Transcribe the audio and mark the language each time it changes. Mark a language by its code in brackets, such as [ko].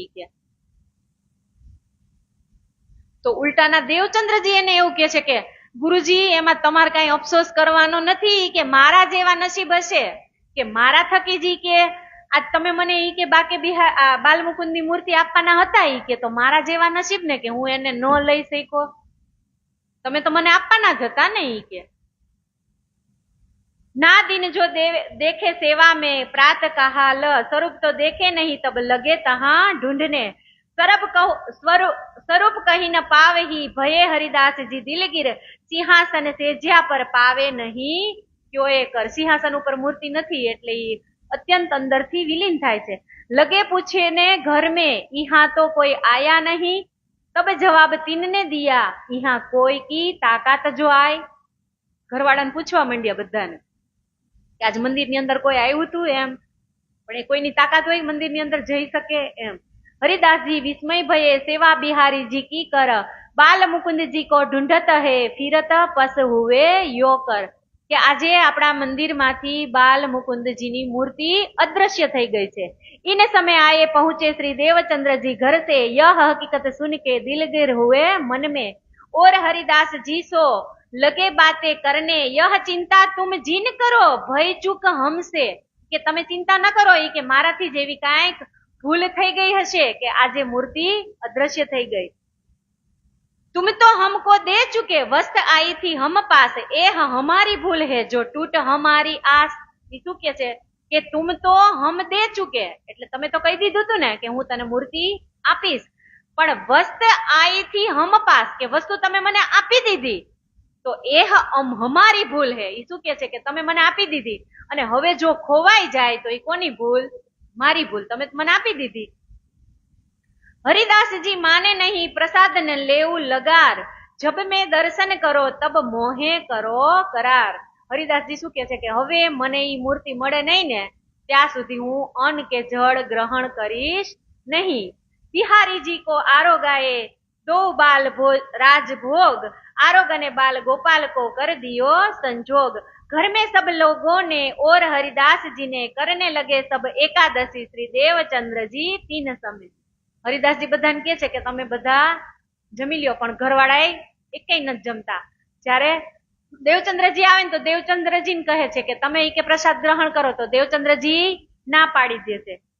[gu] ઈ કે તો ઉલટાના દેવચંદ્રજી એને એવું કે છે કે ગુરુજી એમાં તમારે કઈ અફસોસ કરવાનો નથી, કે મારા જેવા નસીબ હશે કે મારા થકી જ કે આજ તમે મને ઈ કે બાકે બાલમુકુંદની મૂર્તિ આપવાના હતા. ઈ કે તો મારા જેવા નસીબ ને કે હું એને ન લઈ શક્યો, તમે તો મને આપવાના જ હતા ને. [hi] ઈ કે ના દિન જો દેખે સેવા में प्रात कहाल, स्वरूप तो देखे नहीं तब लगे तहाँ ढूंढने, स्वरूप कहीं न पावही भये हरिदास जी दिलगीर, સિંહાસન સેજ્યા પર પાવે નહીં ક્યો એ કર. [gu] સિંહાસન ઉપર મૂર્તિ નથી એટલે અત્યંત અંદરથી વિલીન થાય છે. [hi] લગે પૂછે ને ઘર में यहाँ तो कोई आया नहीं, तब जवाब तीनने दिया यहाँ कोई की ताकत जो आय. [gu] ઘરવાળાને પૂછવા માંડ્યા બધાને કે આજ મંદિરની અંદર કોઈ આવ્યું હતું એમ, પણ એ કોઈની તાકાત હોય મંદિરની અંદર જઈ શકે એમ. [hi] हरिदासजी विस्मय भये सेवा बिहारी जी की कर, बाल मुकुंद जी को ढूंढत है फिरत पस हुए यो कर. [gu] કે આજે આપણા મંદિરમાંથી બાલ મુકુંદજીની મૂર્તિ અદ્રશ્ય થઈ ગઈ છે. [hi] इन समय आए पहुंचे श्री देवचंद्र जी घर से, यह हकीकत सुन के दिलगिर हुए मन में, और हरिदास जी सो लगे बातें करने, यह चिंता तुम जिन करो भय चूक हमसे. [gu] કે તમે ચિંતા ન કરો એ કે મારાથી જેવી કાંઈક ભૂલ થઈ ગઈ હશે કે આજે મૂર્તિ અદ્રશ્ય થઈ ગઈ. [hi] तुम तो हमको दे चुके वस्त आई थी हम पास, ए हमारी भूल है जो टूट हमारी आस. [gu] એ શું કે છે કે [hi] तुम तो हम दे चुके, [gu] એટલે તમે તો કહી દીધું હતું ને કે હું તને મૂર્તિ આપીશ, પણ વસ્ત [hi] आई थी हम पास [gu] કે વસ્તુ તમે મને આપી દીધી તો [hi] એ હમારી ભૂલ હે. [gu] એ શું કે છે કે તમે મને આપી દીધી અને હવે જો ખોવાઈ જાય તો એ કોની ભૂલ? મારી ભૂલ. તમે મને આપી દીધી. [hi] हरिदास जी माने नहीं प्रसाद न लेऊ लगार, जब मैं दर्शन करो तब मोहे करो करार. [gu] હરિદાસજી શું કે છે કે હવે મને ઈ મૂર્તિ મળે નહીં ને ત્યાં સુધી હું અન્ન કે જળ ગ્રહણ કરીશ નહીં. [hi] બિહારીજી કો આરોગાએ દો બાલ राजभोग, आरोग ने बाल गोपाल को कर दियो संजोग. घर में सब लोगों ने और हरिदास जी ने करने लगे सब एकादशी श्री देवचंद्र जी 3 समय. [gu] હરિદાસજી બધાને કહે છે કે તમે બધા જમી લ્યો, પણ ઘરવાળા એકેય નથી જમતા. જ્યારે દેવચંદ્રજી આવે ને તો દેવચંદ્રજી કહે છે કે તમે કે પ્રસાદ ગ્રહણ કરો, તો દેવચંદ્રજી ના પાડી દે છે.